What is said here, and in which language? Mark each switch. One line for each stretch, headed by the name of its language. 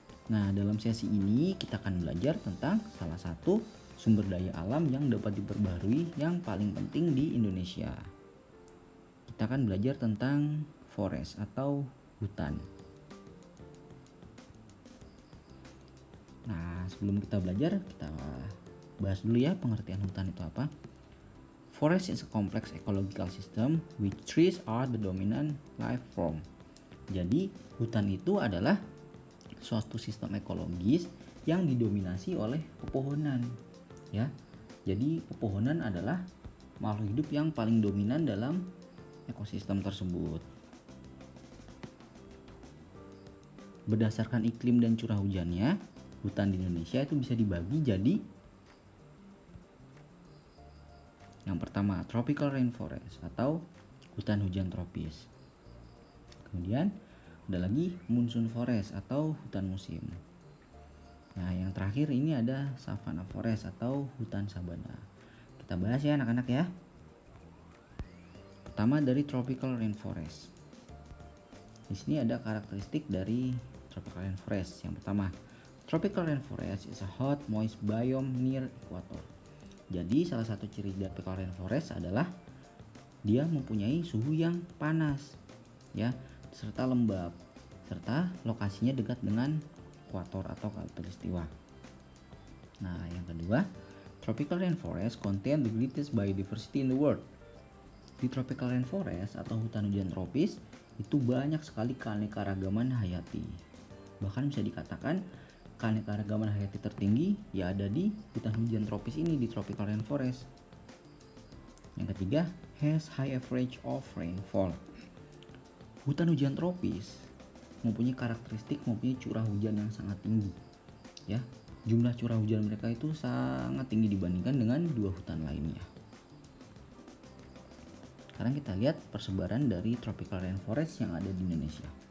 Indonesian: Nah, dalam sesi ini kita akan belajar tentang salah satu sumber daya alam yang dapat diperbaharui yang paling penting di Indonesia. Kita akan belajar tentang forest atau hutan. Nah, sebelum kita belajar, kita bahas dulu ya pengertian hutan itu apa.
English: Forest is a complex ecological system which trees are the dominant life form.
Indonesian: Jadi, hutan itu adalah suatu sistem ekologis yang didominasi oleh pepohonan. Ya, jadi pepohonan adalah makhluk hidup yang paling dominan dalam ekosistem tersebut. Berdasarkan iklim dan curah hujannya, hutan di Indonesia itu bisa dibagi jadi yang pertama tropical rainforest atau hutan hujan tropis. Kemudian ada lagi monsoon forest atau hutan musim. Nah, yang terakhir ini ada savanna forest atau hutan sabana. Kita bahas ya anak-anak ya. Pertama dari tropical rainforest. Di sini ada karakteristik dari tropical rainforest. Yang pertama,
English: tropical rainforest is a hot, moist biome near equator.
Indonesian: Jadi salah satu ciri tropical rainforest adalah dia mempunyai suhu yang panas, ya, serta lembab, serta lokasinya dekat dengan ekuator atau khatulistiwa. Nah, yang kedua,
English: tropical rainforest contain the greatest biodiversity in the world.
Indonesian: Di tropical rainforest atau hutan hujan tropis itu banyak sekali keanekaragaman hayati. Bahkan bisa dikatakan keanekaragaman hayati tertinggi ya ada di hutan hujan tropis ini, di tropical rainforest. Yang ketiga,
English: has high average of rainfall.
Indonesian: Hutan hujan tropis mempunyai karakteristik mempunyai curah hujan yang sangat tinggi. Ya, jumlah curah hujan mereka itu sangat tinggi dibandingkan dengan dua hutan lainnya. Sekarang kita lihat persebaran dari tropical rainforest yang ada di Indonesia.